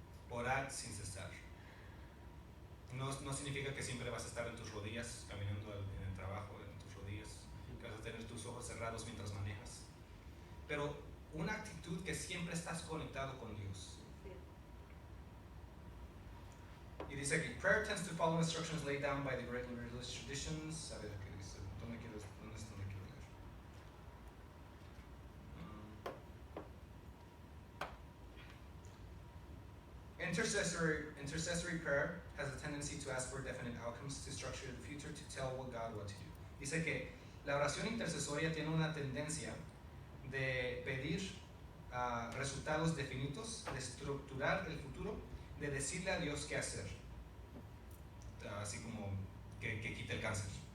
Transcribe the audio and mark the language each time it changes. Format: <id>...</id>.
<es>Orad sin cesar. No significa que siempre vas a estar en tus rodillas, caminando en el trabajo, en tus rodillas, que vas a tener tus ojos cerrados mientras manejas. Pero una actitud que siempre estás conectado con Dios. Y dice aquí,</es> <en>prayer tends to follow instructions laid down by the great religious traditions.</en> <es>A ver, ¿qué dice? ¿Dónde quiero leer?</es> <en>Intercessory prayer has a tendency to ask for definite outcomes, to structure the future, to tell God what to do.</en> <es>Dice que la oración intercesoria tiene una tendencia de pedir resultados definidos, de estructurar el futuro, de decirle a Dios qué hacer, así como que quite el cáncer.</es>